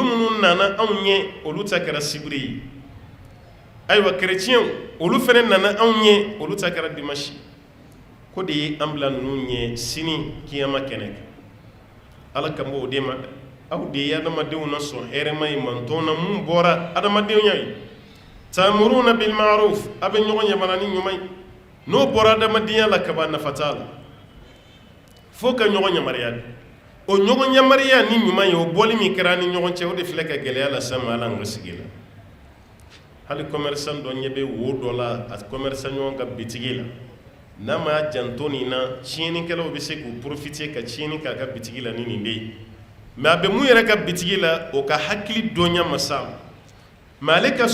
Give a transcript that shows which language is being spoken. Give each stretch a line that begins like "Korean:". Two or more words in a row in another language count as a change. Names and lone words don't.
Bambara: minnu nana anw ɲɛ olu ta kɛra sibiri ye ayiwa kerecɛnw olu fana nana anw ɲɛ olu ta kɛra dimanche ko de ye an bila ninnu ɲɛ sini kiyama kɛnɛ kan ala kan b'o de ma dɛ aw de ye adamadenw na sɔn hɛrɛma ye mantɔn na mun bɔra adamadenya ye
Arabic: تأمرون بالمعروف
Bambara: a bɛ ɲɔgɔn yamana ni ɲuman ye n'o bɔra adamadenya la kaba nafa t'a la fo ka ɲɔgɔn yamaruya de o ɲɔgɔn yamaruya ni ɲuman ye o bɔli min kɛra ni ɲɔgɔn cɛ o de filɛ ka gɛlɛya lase an ma ala an ka sigi la hali commerçant dɔ ɲɛ bɛ wo dɔ la a commerçant ɲɔgɔn ka bitigi la n'a ma janto nin na tiɲɛnikɛlaw bɛ se k'u profiter ka tiɲɛni k'a ka bitigi la ni nin de ye mais a bɛ mun yɛrɛ ka bitigi la o ka hakili dɔnya ma sa mais ale ka